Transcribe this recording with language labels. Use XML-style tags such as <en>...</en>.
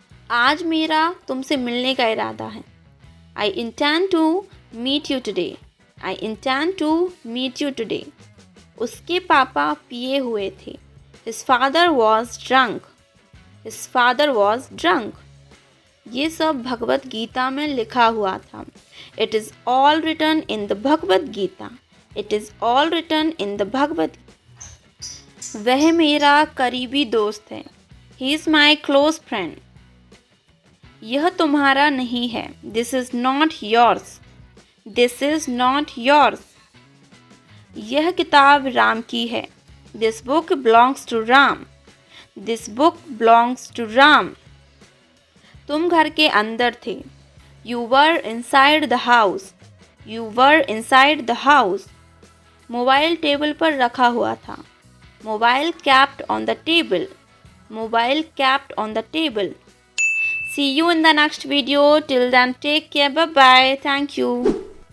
<hi>आज मेरा तुमसे मिलने का इरादा है.</hi> <en>I intend to meet you today. I intend to meet you today.</en> <hi>उसके पापा पिए हुए थे.</hi> <en>His father was drunk. His father was drunk.</en> <hi>ये सब भगवत गीता में लिखा हुआ था.</hi> <en>It is all written in the Bhagavad Gita. It is all written in the Bhagavad Gita.</en> <hi>वह मेरा करीबी दोस्त है.</hi> <en>He is my close friend.</en> <hi>यह तुम्हारा नहीं है.</hi> <en>This is not yours. This is not yours.</en> <hi>यह किताब राम की है.</hi> <en>This book belongs to Ram. This book belongs to Ram.</en> <hi>तुम घर के अंदर थे.</hi> <en>You were inside the house. You were inside the house.</en> <hi>Mobile table पर रखा हुआ था.</hi> <en>Mobile kept on the table. Mobile kept on the table. See you in the next video. Till then, take care. Bye bye. Thank you.</en>